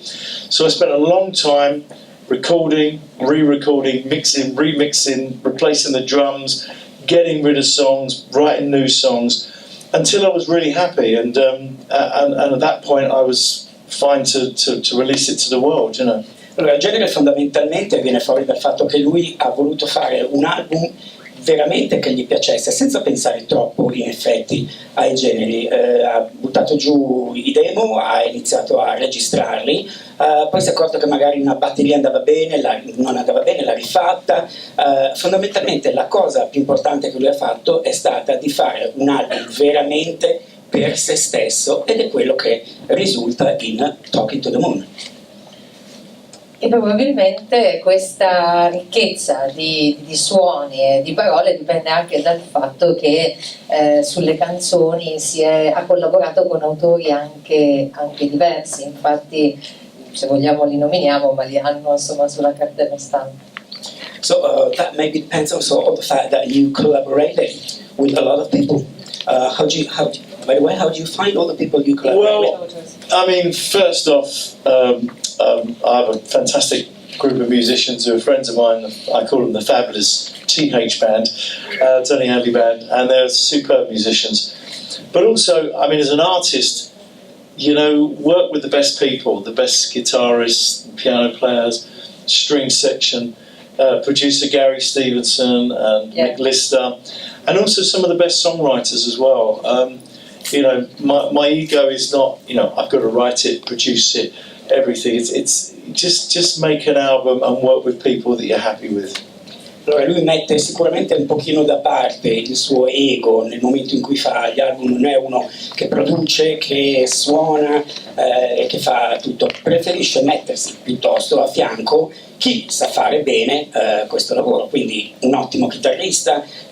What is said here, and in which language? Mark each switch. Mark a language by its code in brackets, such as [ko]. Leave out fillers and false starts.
[en] So I spent a long time recording, re-recording, mixing, remixing, replacing the drums, getting rid of songs, writing new songs, until I was really happy. And at that point I was fine to release it to the world, you know. [it] Allora, il genere fondamentalmente viene fuori dal fatto che lui ha voluto fare un album veramente che gli piacesse, senza pensare troppo in effetti ai generi. Ha buttato giù i demo, ha iniziato a registrarli, poi si è accorto che magari una batteria andava bene, non andava bene, l'ha rifatta. Fondamentalmente la cosa più importante che lui ha fatto è stata di fare un album veramente per se stesso, ed è quello che risulta in Talking to the Moon. E probabilmente questa ricchezza di suoni e di parole dipende anche dal fatto che sulle canzoni ha collaborato con autori anche diversi, infatti se vogliamo li nominiamo, ma li hanno insomma sulla cartella stampa. [en] So that maybe depends also on the fact that you collaborated with a lot of people. By the way, how do you find all the people you collaborate with? Well, I mean, first off, I have a fantastic group of musicians who are friends of mine. I call them the Fabulous TH Band, Tony Hadley Band, and they're superb musicians. But also, I mean, as an artist, you know, work with the best people, the best guitarists, piano players, string section, producer Gary Stevenson and Mick Lister, and also some of the best songwriters as well. You know, my ego is not, you know, I've got to write it, produce it, everything. It's just make an album and work with people that you're happy with. [it] Allora lui mette sicuramente un pochino da parte il suo ego nel momento in cui fa gli album, non è uno che produce, che suona e che fa tutto, preferisce mettersi piuttosto a fianco chi sa fare bene questo lavoro, quindi un ottimo chitarrista,